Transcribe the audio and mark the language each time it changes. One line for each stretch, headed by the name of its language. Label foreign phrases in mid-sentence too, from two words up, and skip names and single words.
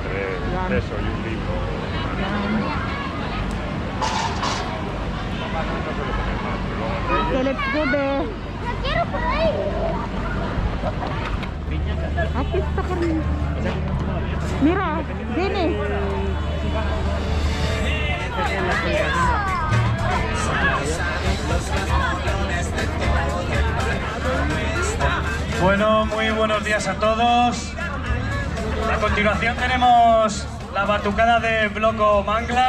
Filipino: Yan. Yan.
English: Okay, let's go there.
Filipino: Artista ka rin.
Spanish: Mira, dini. Bueno, muy buenos días a todos. A continuación tenemos la batucada de Bloco Manglar.